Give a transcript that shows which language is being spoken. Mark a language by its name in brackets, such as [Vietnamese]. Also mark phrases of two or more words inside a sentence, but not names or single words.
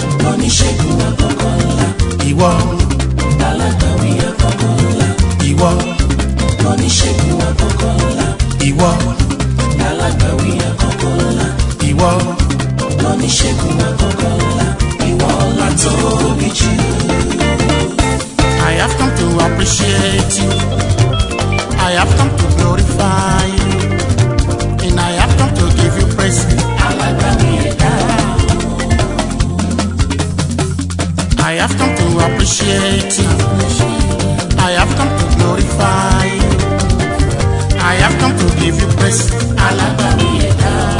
[Yoruba] Oníṣègùn àkọ́kọ́ ńlá. Ìwọ. Alágbàwí àkọ́kọ́ ńlá. Ìwọ. Oníṣègùn àkọ́kọ́ ńlá. Ìwọ. Alágbàwí àkọ́kọ́ ńlá. Ìwọ. Lóníṣègùn àkọ́kọ́ ńlá, ìwọ la tóbi jù. [English] I have come to appreciate you. I have come to glorify you. And I have come to give you praise. [Yoruba] Alágbàwí ẹ̀dá. [English] I have come to appreciate you. I have come to glorify you. I have come to give you praise. [Yoruba] Alágbàwí ẹ̀dá.